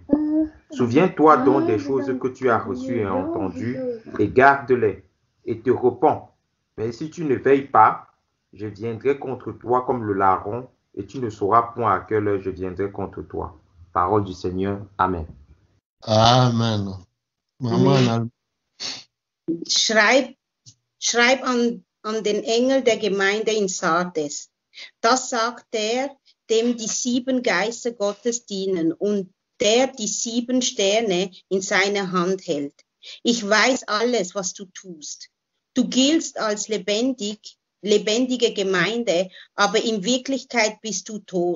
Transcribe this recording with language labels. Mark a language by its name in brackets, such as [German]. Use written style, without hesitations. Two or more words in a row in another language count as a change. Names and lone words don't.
[French] Souviens-toi donc des choses que tu as reçues et entendues, et garde-les, et te repens. Mais si tu ne veilles pas, je viendrai contre toi comme le larron, et tu ne sauras point à quelle heure je viendrai contre toi. Parole du Seigneur. Amen. Amen. Maman, [German] Schreib an den Engel der Gemeinde in Sardes. Das sagt der, dem die 7 Geister Gottes dienen und der die 7 Sterne in seiner Hand hält. Ich weiß alles, was du tust. Du giltst als lebendige Gemeinde, aber in Wirklichkeit bist du tot.